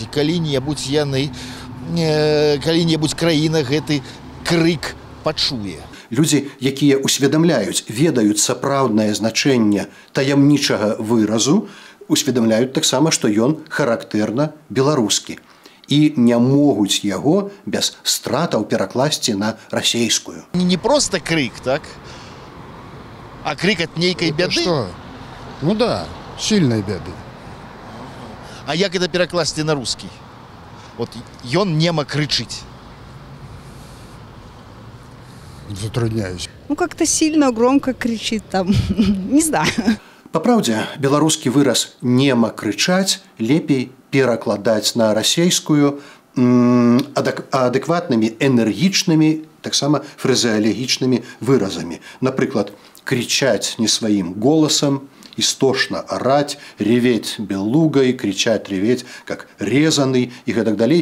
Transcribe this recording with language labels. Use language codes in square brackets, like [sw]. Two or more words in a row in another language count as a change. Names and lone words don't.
[be] І калі-небудзь яны, калі-небудзь краіна гэты крык пачуе. Людзі, якія усведамляюць, ведаюць сапраўднае значэнне таямнічага выразу, усведамляюць таксама, што ён характэрна беларускі. І не могуць яго без стратаў перакласці на расейскую. [ru] Не просто крик, так? А крик от [be] нейкай бяды? [ru] Что? Ну да, сильной бяды. А як это перакласці на русский? [be] Вот ён нема крычыць. [ru] Затрудняюсь. Ну, как-то сильно, громко кричит там. Не знаю. [be] Па праўдзе, беларускі выраз «нема крычаць» лепей перакладаць на расейскую адэкватнымі, энергічнымі, таксама фразеалагічнымі выразамі. Напрыклад, кричаць не сваім голасам, істошна араць, [ru] реветь белугай, [be] кричаць, реветь, [ru] как резаны [be] і гэтак далей.